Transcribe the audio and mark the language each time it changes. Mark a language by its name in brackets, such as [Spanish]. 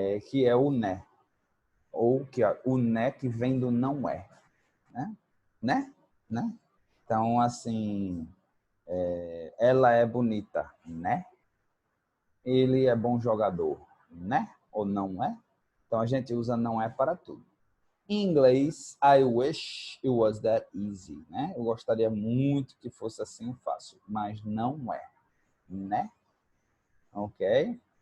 [Portuguese] Que é o né, ou que o né que vem do não é, né? Então, assim, ela é bonita, né? Ele é bom jogador, né? Ou não é? Então, a gente usa não é para tudo. Em inglês, [English] I wish it was that easy, né? [Portuguese] Eu gostaria muito que fosse assim fácil, mas não é, né? Ok?